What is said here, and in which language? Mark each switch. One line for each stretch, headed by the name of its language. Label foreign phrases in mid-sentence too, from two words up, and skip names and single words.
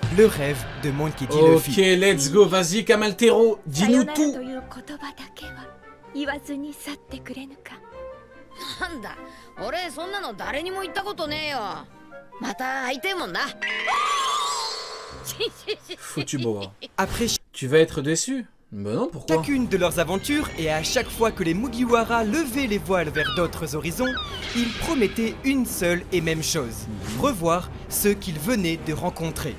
French: le rêve de Monkey D. Ok, Luffy.
English: let's go,
French: vas-y Kamaltero, dis-nous tout.
Japanese: 言わずに去ってくれぬか。なんだ、俺そんなの誰にも言ったことねえよ。また会いてえもんな。
French: Foutu boa. Après Tu vas être déçu? Bah non, pourquoi? chacune de leurs aventures et à chaque fois que les Mugiwara levaient les voiles vers d'autres horizons, ils promettaient une seule et même chose, revoir ceux qu'ils venaient de rencontrer.